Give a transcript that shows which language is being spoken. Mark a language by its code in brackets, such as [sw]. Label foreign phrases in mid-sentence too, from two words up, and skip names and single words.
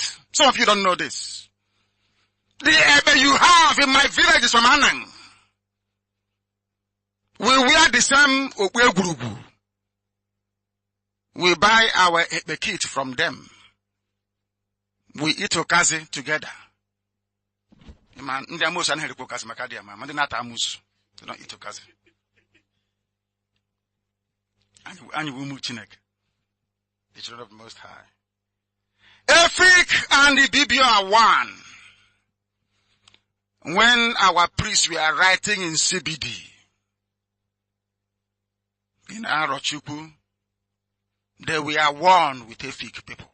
[en] Some of you don't know this. The Ebe you have in my village is from Anang. We wear the same Okwegurugu. We buy our Ebe kit from them. We eat okazi together. Man, [ig] ndị amusu anaghị erikwa okazi maka dị ama, ndị na-ata amusu, [en] they don't eat okazi. [ig] Anyị bụ ụmụ Chineke, [en] the children of the Most High. Efik and Ibibio are one. When our priests were writing in CBD, in Arochukwu, they were one with Efik people.